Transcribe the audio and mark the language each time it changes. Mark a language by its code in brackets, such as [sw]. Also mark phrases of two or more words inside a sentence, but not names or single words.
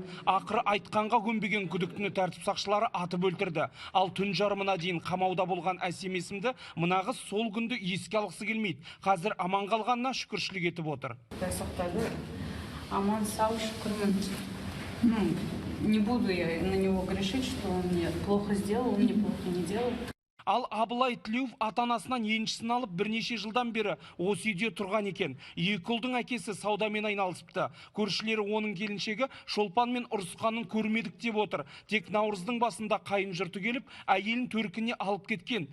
[kk] Ақыры айтқанға көнбеген күдіктіні тәртіп сақшылары атып өлтірді. Ал түн жарымына дейін қамауда болған Әсем есімді мына қыз сол күнді еске алғысы келмейді. Қазір аман қалғанына шүкіршілік етіп отыр. Аман сау, шүкірмін. [ru] Не буду я на него грешить, что он мне плохо сделал, он мне плохо не делал. [kk] Ал Абылай Тілеуов ата-анасынан еншісін алып бірнеше жылдан бері осы үйде тұрған екен. Екі ұлдың әкесі саудамен айналысыпты. Көршілері оның келіншегі шолпанмен ұрысқанын көрмедік деп отыр. Тек наурыздың басында қайын жұрты келіп, әйелін төркініне алып кеткен.